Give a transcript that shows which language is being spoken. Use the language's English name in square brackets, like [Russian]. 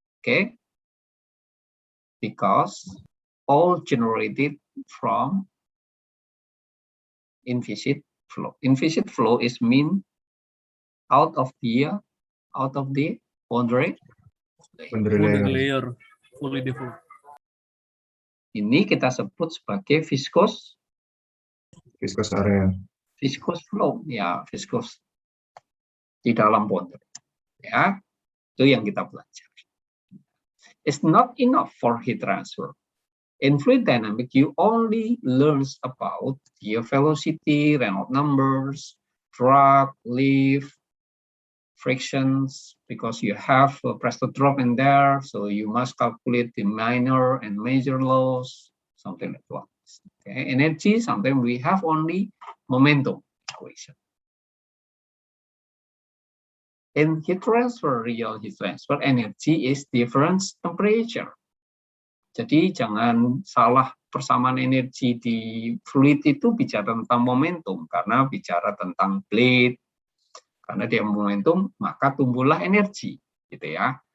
[English] Okay, because all generated from inviscid flow. Inviscid flow is mean out of the boundary Layer fully diffused. [Indonesian] Ini kita sebut sebagai viscous [English] area. [Indonesian] flow, ya, viscous di dalam boundary. Ya, itu yang kita belajar. [English] It's not enough for heat transfer. In fluid dynamics, you only learn about the velocity, Reynolds numbers, drag, lift, frictions, because you have a pressure drop in there, so you must calculate the minor and major loss, something like that. Okay. Energy, sometimes we have only momentum equation. In heat transfer, real heat transfer, energy is difference temperature. [Indonesian] Jadi jangan salah persamaan energi di fluid itu bicara tentang momentum, karena bicara tentang blade, karena dia momentum maka tumbuhlah energi, gitu ya.